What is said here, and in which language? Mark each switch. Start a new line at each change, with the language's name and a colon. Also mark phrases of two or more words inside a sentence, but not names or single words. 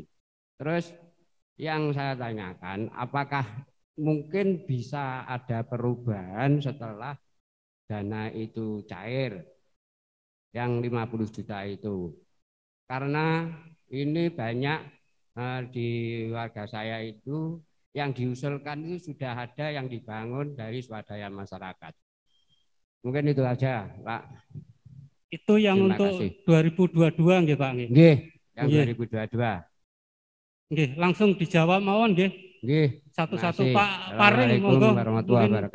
Indonesian: Terus yang saya tanyakan, apakah mungkin bisa ada perubahan setelah dana itu cair yang 50 juta itu? Karena ini banyak di warga saya itu yang diusulkan itu sudah ada yang dibangun dari swadaya masyarakat. Mungkin itu aja, Pak. Itu yang Terima untuk kasih.
Javanese: 2022 nggih Pak nggih. Nggih, yang Nggih. 2022. Nggih,
Indonesian: langsung dijawab
Javanese: mawon nggih. Nggih.
Indonesian: Satu-satu Terima kasih. Pak Paring
Arabic: Assalamualaikum
Javanese: monggo
Arabic: warahmatullahi
Indonesian: mungkin
Arabic: wabarakatuh.